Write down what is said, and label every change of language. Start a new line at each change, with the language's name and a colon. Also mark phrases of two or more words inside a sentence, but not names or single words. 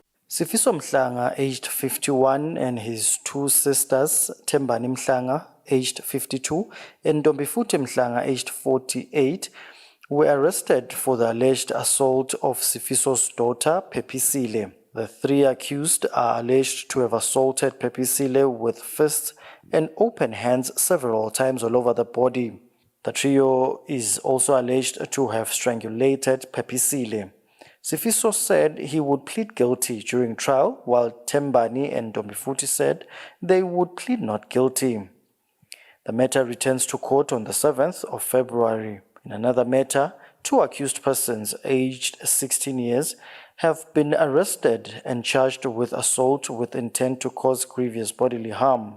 English: Sifiso Mhlanga, aged 51, and his two sisters, Tembani Mhlanga, aged 52, and Ntombifuthi Mhlanga, aged 48, were arrested for the alleged assault of Sifiso's daughter, Pepisile. The three accused are alleged to have assaulted Pepisile with fists and open hands several times all over the body. The trio is also alleged to have strangulated Pepisile. Sifiso said he would plead guilty during trial, while Tembani and Ntombifuthi said they would plead not guilty. The matter returns to court on the 7th of February. In another matter, two accused persons aged 16 years have been arrested and charged with assault with intent to cause grievous bodily harm.